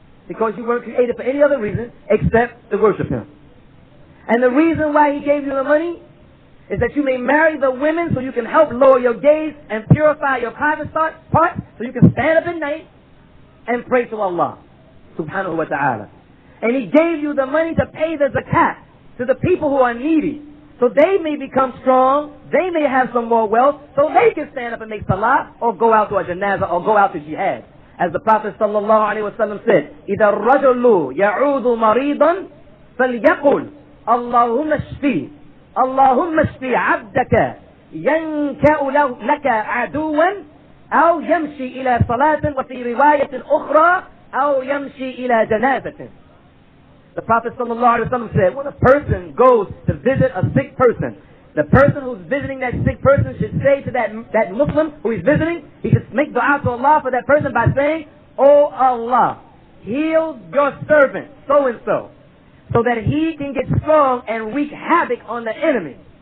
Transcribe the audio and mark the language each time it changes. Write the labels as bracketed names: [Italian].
[English] Because you weren't created for any other reason except to worship Him. And the reason why He gave you the money is that you may marry the women so you can help lower your gaze and purify your private parts so you can stand up at night and pray to Allah subhanahu wa ta'ala. And He gave you the money to pay the zakat to the people who are needy so they may become strong, they may have some more wealth so they can stand up and make salah or go out to a janazah or go out to jihad. As the Prophet sallallahu alayhi wa sallam said, [Arabic] إِذَا الرَّجُلُ يَعُودُ مَرِيضًا فَلْيَقُلْ اللهم اشفي اللهم اشفي عبدك ينكأ لك عدوا أو يمشي إلى صلاة وفي رواية أخرى أو يمشي إلى جنازة. [English] The Prophet ﷺ said, when a person goes to visit a sick person, the person who's visiting that sick person should say to that Muslim who he's visiting, he should make dua to Allah for that person by saying, "Oh Allah, heal your servant so that he can get strong and wreak havoc on the enemy."